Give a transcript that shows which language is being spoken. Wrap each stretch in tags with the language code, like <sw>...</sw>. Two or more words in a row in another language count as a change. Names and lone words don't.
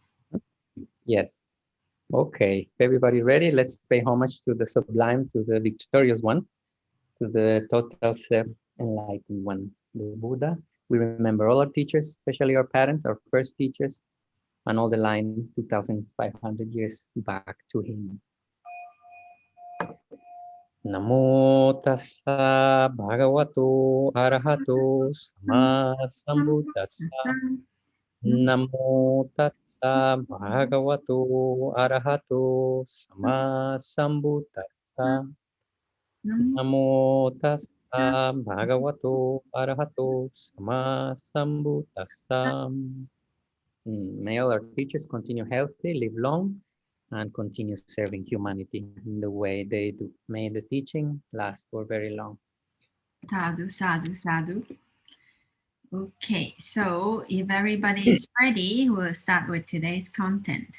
<en>Yes. Okay. Everybody ready? Let's pay homage to the sublime, to the victorious one, to the total self-enlightened one, the Buddha. We remember all our teachers, especially our parents, our first teachers, and all the line 2,500 years back to him.</en> <pi>Namo tassa bhagavato arahato sama sambuddhassa. Namo tassa bhagavato arahato sama sambuddhassa. Namo tassa bhagavato arahato sama sambuddhassa.</pi> <en>May all our teachers continue healthy, live long, and continue serving humanity in the way they do. May the teaching last for very long.</en> <pi>Sadhu, sadhu, sadhu.</pi> <en>Okay, so if everybody is ready, we'll start with today's content.</en>